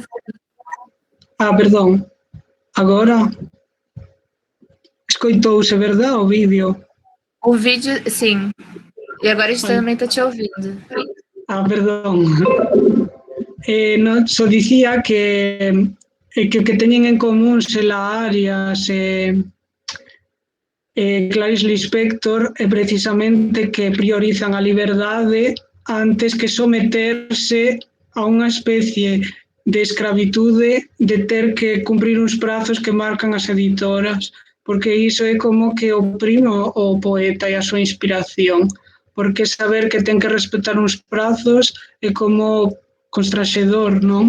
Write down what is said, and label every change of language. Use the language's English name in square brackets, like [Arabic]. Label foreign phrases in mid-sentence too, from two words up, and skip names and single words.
[Portuguese] Ah, perdão. [Galician] Agora escoitou-se, verdade, o vídeo? [Portuguese] O vídeo, sim. E agora a gente também está te ouvindo. Ah, [Galician] perdón. Só dicía que o que teñen en común Sela Arias e Clarice Lispector é precisamente que priorizan a liberdade antes que someterse a unha especie de escravitude de ter que cumprir uns prazos que marcan as editoras, porque iso é como que oprime o poeta e a súa inspiración, porque saber que ten que respetar uns prazos é como constraxedor, non?